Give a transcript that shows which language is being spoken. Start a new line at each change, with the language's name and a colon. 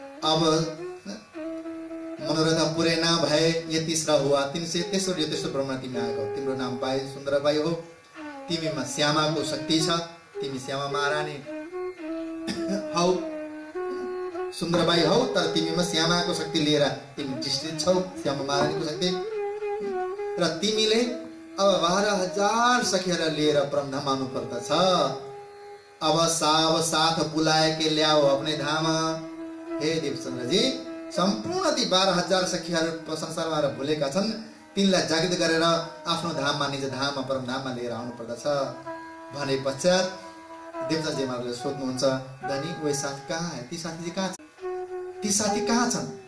Hindi: अब मनोरथ पुरै ना भए ये तीसरा हुआ तीन से,
Nepali: तेस्रो ब्रह्माण्ड तिमी आएको, तिम्रो नाम बाई सुन्दर बाई हो, तिमीमा श्यामाको शक्ति छ, तिमी श्यामा महारानी हौ, सुन्दर बाई हौ, तर तिमीमा श्यामाको शक्ति लिएर तिमी डिस्ट्रिक्ट छौ, श्यामा महारानीको शक्ति। र तिमीले अब 12,000 सखीहरुलाई लिएर परमधाम आउनु पर्दछ।
Hindi: अब साथ बुलाए के ल्याओ अपने धाम।
Nepali: हे देवचन्द्रजी, सम्पूर्ण ती 12,000 सखीहरु संसारमा भुलेका छन्, तिनलाई जागृत गरेर आफ्नो धाममा, निज धाममा, परमधाममा लिएर आउनु पर्दछ भने पश्चात देवचन्द्रजी महाराजले सोध्नुहुन्छ,
Hindi: धनी वे साथी कहाँ है?
Nepali: ती साथी चाहिँ कहाँ छन्? ती साथी कहाँ छन्?